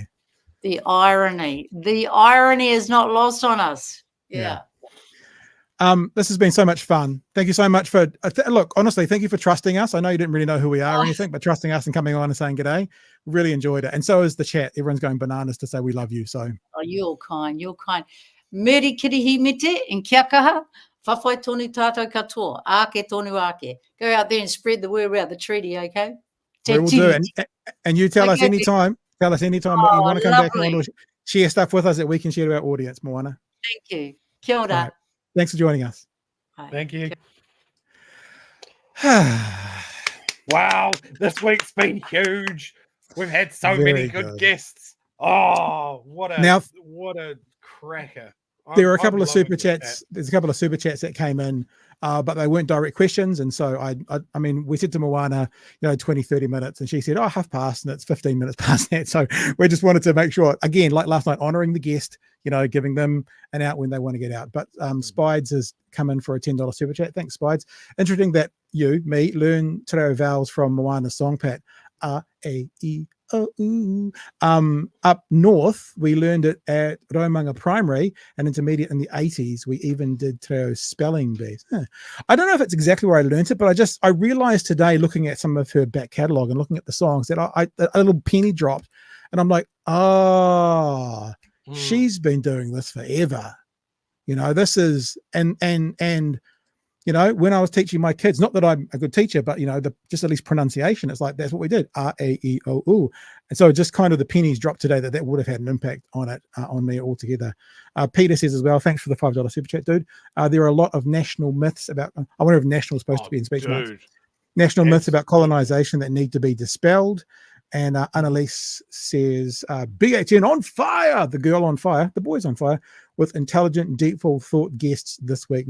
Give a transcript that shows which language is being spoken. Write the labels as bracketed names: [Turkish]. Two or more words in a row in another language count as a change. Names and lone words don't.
[English] The irony is not lost on us. Yeah. This has been so much fun. Thank you so much for, look, honestly, thank you for trusting us. I know you didn't really know who we are or anything, but trusting us and coming on and saying g'day. Really enjoyed it. And so is the chat. Everyone's going bananas to say we love you. So. Oh, you're kind. [Māori] Meri kirihi mite and kia kaha. Whawhai tonu tātou katoa. Ake tonu ake. [English] Go out there and spread the word about the treaty, okay? We will do. And you tell us anytime. Tell us anytime what you want to come back on or share stuff with us that we can share to our audience, Moana. Thank you. [Māori] Kia ora. [English] Right. Thanks for joining us. Bye. Thank you. Wow, this week's been huge. We've had so many good guests. Oh, what a cracker. There are a couple of super chats. There's a couple of super chats that came in, but they weren't direct questions. And so I mean, we said to Moana, 20, 30 minutes, and she said, half past, and it's 15 minutes past that. So we just wanted to make sure, again, like last night, honoring the guest, giving them an out when they want to get out. But Spides has come in for a $10 super chat. Thanks, Spides. Interesting that me, learn [Māori] te reo [English] vowels from Moana's song, Pat. A-E-O-U. Up north, we learned it at Raumanga Primary and Intermediate in the 80s. We even did [Māori] te reo [English] spelling bees. I don't know if it's exactly where I learned it, but I realized today, looking at some of her back catalogue and looking at the songs, that a little penny dropped, and I'm like, she's been doing this forever. This is, and when I was teaching my kids, not that I'm a good teacher, but just at least pronunciation, it's like, that's what we did. R-A-E-O-U. And so just kind of the pennies dropped today that would have had an impact on it, on me altogether. Peter says as well, thanks for the $5 super chat, dude. There are a lot of national myths about, I wonder if national is supposed to be in speech marks. National myths about colonization that need to be dispelled. And Annalise says, BHN on fire, the girl on fire, the boys on fire, with intelligent, deepful thought guests this week.